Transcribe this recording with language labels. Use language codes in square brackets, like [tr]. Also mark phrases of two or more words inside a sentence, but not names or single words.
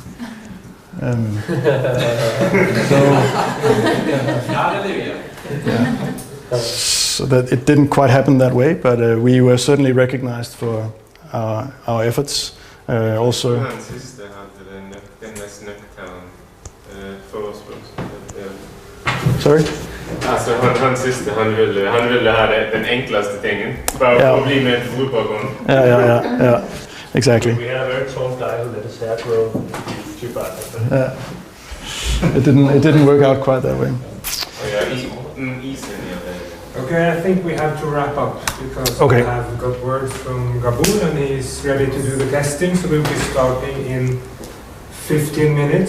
[en] So that it didn't quite happen that way, but we were certainly recognized for our efforts. Also. Sorry? [no] Altså, han siste, han ville ha den enkleste tingen. Bare å bli med til Drupalcamp. [en] Yeah, exactly. We had a very tall guy who let his hair grow too bad. It didn't work out quite that way. Okay, I think we have to wrap up because we have got word from Gabul and he's ready to do the testing, so we'll be starting in 15 minutes.